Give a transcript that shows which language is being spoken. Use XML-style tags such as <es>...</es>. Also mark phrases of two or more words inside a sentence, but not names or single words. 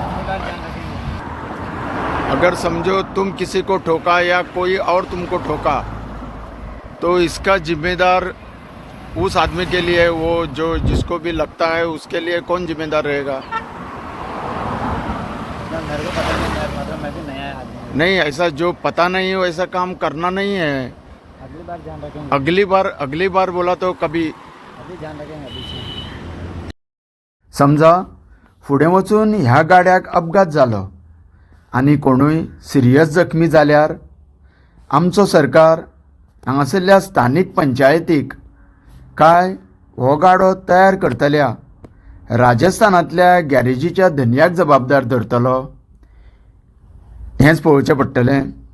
<hi>अगर समझो तुम किसी को ठोका या कोई और तुमको ठोका तो इसका जिम्मेदार उस आदमी के लिए, वो जो जिसको भी लगता है उसके लिए कौन जिम्मेदार रहेगा? मेरे को पता नहीं है, मतलब मैं भी नया आदमी हूँ. नहीं, ऐसा जो पता नहीं हो ऐसा काम करना नहीं है. अगली बार ध्यान रखेंगे. अगली बार बोला तो कभी. अभी ध्यान रखेंगे अभी से.</hi> <kok>समजा फुडें वचून ह्या गाड्याक अपघात जालो आनी कोणूय सिरियस जखमी जाल्यार आमचो सरकार हांगासरल्या स्थानीक पंचायतीक काय हो गाडो तयार करतल्या राजस्थानांतल्या गॅरेजीच्या धन्याक जबाबदार धरतलो, हेंच पळोवचें पडटलें.</kok>